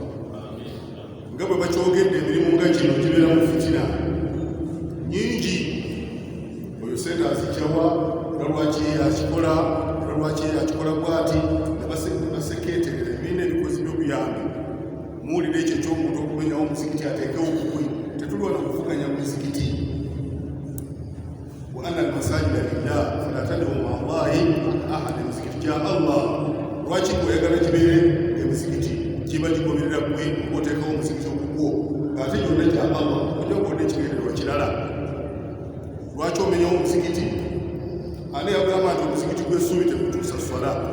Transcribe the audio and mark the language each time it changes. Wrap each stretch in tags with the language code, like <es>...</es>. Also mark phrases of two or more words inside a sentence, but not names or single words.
<lg>Nga bwe bakyogedde, emirimu nga gino gibeeramu fitina nnyingi. Oyo sente azigyawa, era lwaki akikola, era lwaki akikola bw'ati, ne basekeeterera ebibiina ebikozi by'obuyambi. Muwulira ekyo eky'omuntu okumenyawo omuzikiti ateekewo okukwe. Tetuli wano kuvuganya mu mizikiti.</lg> <ar>وأن المساجد لله فلا تدعوا مع الله أحدا.</ar> <lg>Emizikiti gya Allah. Lwaki oyagala kibeere emizikiti kiba kigoberera gwe oteekawo omuzikiti okugwo ng'ate gyonna gya Allah, ojja kukola ekigendererwa kirala. Lwaki omenyawo omuzikiti? Ani yagamba nti omuzikiti gw'essuubi tegutuusa swala?</lg>